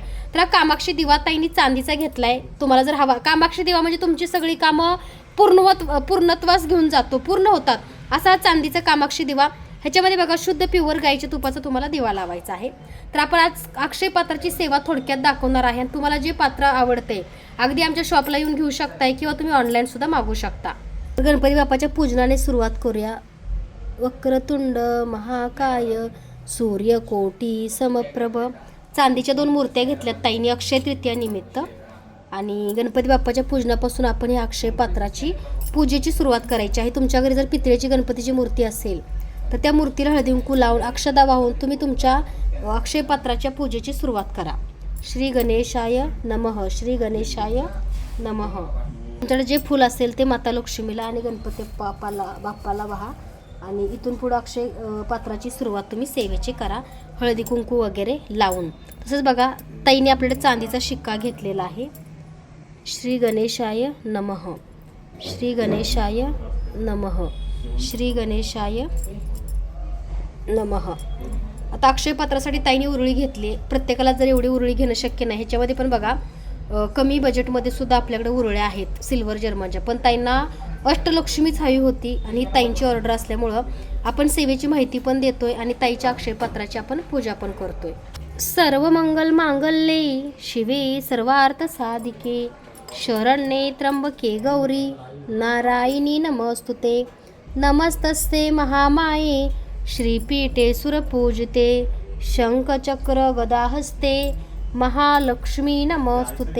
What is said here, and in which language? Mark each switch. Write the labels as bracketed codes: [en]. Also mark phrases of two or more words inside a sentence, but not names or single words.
[mr] तर हा कामाक्षी दिवा ताईंनी चांदीचा घेतलाय. तुम्हाला जर हवा कामाक्षी दिवा म्हणजे तुमची सगळी कामं पूर्णत्वास घेऊन जातो, पूर्ण होतात असा चांदीचा कामाक्षी दिवा. ह्याच्यामध्ये बघा शुद्ध प्युअर गाईच्या तुपाचा तुम्हाला दिवा लावायचा आहे. तर आपण आज अक्षय पात्राची सेवा थोडक्यात दाखवणार आहे. आणि तुम्हाला जे पात्र आवडते अगदी आमच्या शॉपला येऊन घेऊ शकताय किंवा तुम्ही ऑनलाईन सुद्धा मागवू शकता. गणपती बाप्पाच्या पूजनाने सुरुवात करूया. [sa] वक्रतुंड महाकाय सूर्यकोटी समप्रभ [mr] चांदीच्या 2 मूर्त्या घेतल्यात ताईंनी अक्षय तृतीया निमित्त. आणि गणपती बाप्पाच्या पूजनापासून आपण या अक्षय पात्राची पूजेची सुरुवात करायची आहे. तुमच्या घरी जर पितळेची गणपतीची मूर्ती असेल तर त्या मूर्तीला हळदी कुंकू लावून अक्षदा वाहून तुम्ही तुमच्या अक्षय पात्राच्या पूजेची सुरुवात करा. [sa] श्री गणेशाय नमः, श्री गणेशाय नमः. [mr] तुमच्याकडे जे फूल असेल ते माता लक्ष्मीला आणि गणपती बाप्पाला वाहा. आणि इथून पुढं अक्षय पात्राची सुरुवात तुम्ही सेवेची करा हळदी कुंकू वगैरे लावून. तसंच बघा ताईने आपल्याकडे चांदीचा शिक्का घेतलेला आहे. [sa] श्री गणेशाय नमः, श्री गणेशाय नमः, श्री गणेशाय नमः. [mr] आता अक्षय पात्रासाठी ताईने उरुळी घेतली. प्रत्येकाला जर एवढी उरुळी घेणं शक्य नाही. ह्याच्यामध्ये पण बघा कमी बजेटमध्ये सुद्धा आपल्याकडे उरुळ्या आहेत सिल्वर जर्मनच्या. पण ताईंना अष्टलक्ष्मीच हवी होती आणि ताईंची ऑर्डर असल्यामुळं आपण सेवेची माहिती पण देतोय आणि ताईच्या अक्षय पात्राची आपण पूजा पण करतोय. [sa] सर्व मंगल मांगल्ये शिवे सर्वार्थ साधिके शरण्ये त्र्यंबके गौरी नारायणी नमस्तुते. नमस्तस्ते महामाये श्रीपीठे सुरपूजिते शंखचक्र गदाहस्ते महालक्ष्मी नमस्तुते.